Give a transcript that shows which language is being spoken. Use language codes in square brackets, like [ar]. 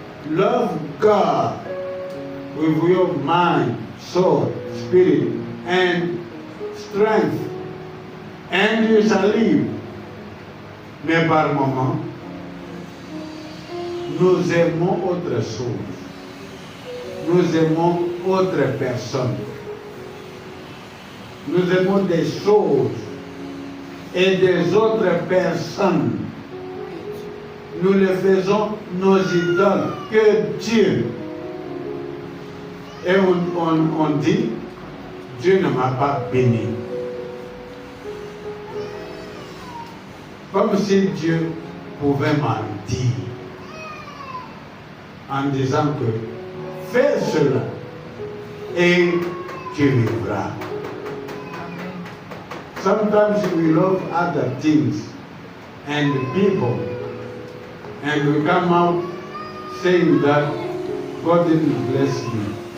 [en] Love God with your mind, soul, spirit, and strength. And you shall live. [fr] Mais par moment, nous aimons autre chose. Nous aimons autre personne. Nous aimons des choses et des autres personnes. Nous les faisons nos idoles que Dieu. Et on dit, Dieu ne m'a pas béni. Comme si Dieu pouvait mentir en disant que fais cela et tu vivras. [en] Sometimes we love other things and people, and we come out saying that God didn't bless me.